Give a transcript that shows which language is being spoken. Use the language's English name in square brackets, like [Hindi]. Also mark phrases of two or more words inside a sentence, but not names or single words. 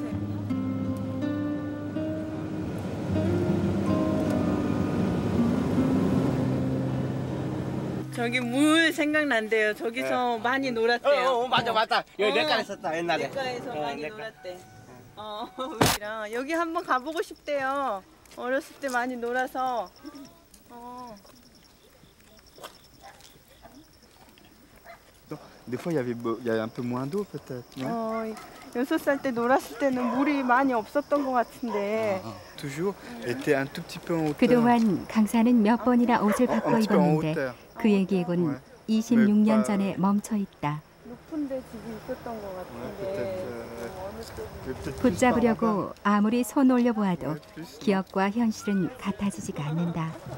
[Korean] 저기 물 생각난대요. 저기서 많이 놀았대요. 맞다. 여기 내과에 있었다 옛날에. 내과에서 많이 놀았대. 여기 한번 가보고 싶대요. 어렸을 때 많이 놀아서. [French] Des fois, il y a un peu moins d'eau peut-être, non? [Korean] 6살 때 놀았을 때는 물이 많이 없었던 것 같은데. [French] Toujours était un tout petit peu en hauteur. [Korean] 그동안 강사는 몇 번이나 옷을 바꿔 입었는데 그 얘기에는 26년 전에 멈춰 있다. 높은데 집이 있었던 것 같은데. 붙잡으려고 아무리 손 올려보아도 기억과 현실은 같아지지가 않는다.